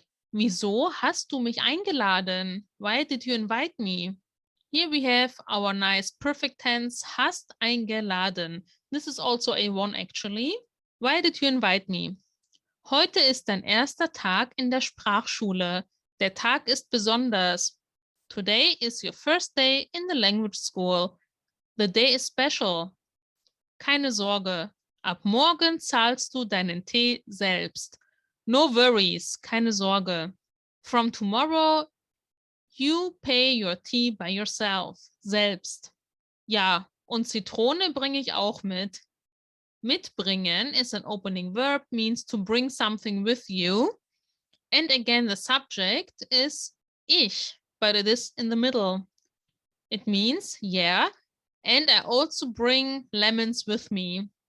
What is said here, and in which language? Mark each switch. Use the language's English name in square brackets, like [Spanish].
[German] Wieso hast du mich eingeladen? [English] Why did you invite me? Here we have our nice perfect tense, [German] hast eingeladen. [English] This is also A1 actually. Why did you invite me? [German] Heute ist dein erster Tag in der Sprachschule. Der Tag ist besonders. [English] Today is your first day in the language school. The day is special. [German] Keine Sorge. Ab morgen zahlst du deinen Tee selbst. [English] No worries. [German] Keine Sorge. [English] From tomorrow, you pay your tea by yourself. [German] Selbst. Ja, und Zitrone bringe ich auch mit. [English] Mitbringen is an opening verb, means to bring something with you. And again, the subject is ich, but it is in the middle. It means, yeah, and I also bring lemons with me.